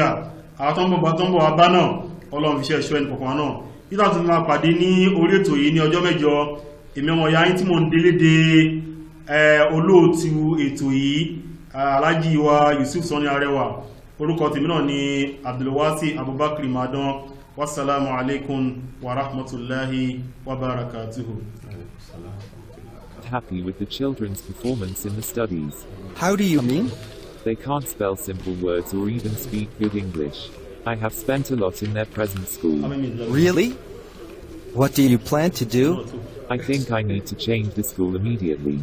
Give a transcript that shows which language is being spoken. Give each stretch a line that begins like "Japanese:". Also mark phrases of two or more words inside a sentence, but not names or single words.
Yoruba: Àwọn tó ń bọ̀ wá bá náà ọlọ́run fi ṣe ẹ̀ṣọ́ ẹnìkọ̀ọ̀kan náà. Títà tó máa pàdé ní orí ètò yìí ní ọjọ́ mẹ́jọ, èmi ọmọ ìyá yín tí mò ń délédé olóòtú ètò yìí Alhaji wa Yusuf Sani Arẹwà, orúkọ tèmi náà ni Abdulwasi Abubakar Madan.
Arabic: والسلام عليكم ورحمة الله وبركاته.
English: Happy with the children's performance in the studies. How do you mean? They can't spell simple words or even speak good English. I have spent a lot in their present school. Really? What do you plan to do? I think I need to change the school immediately.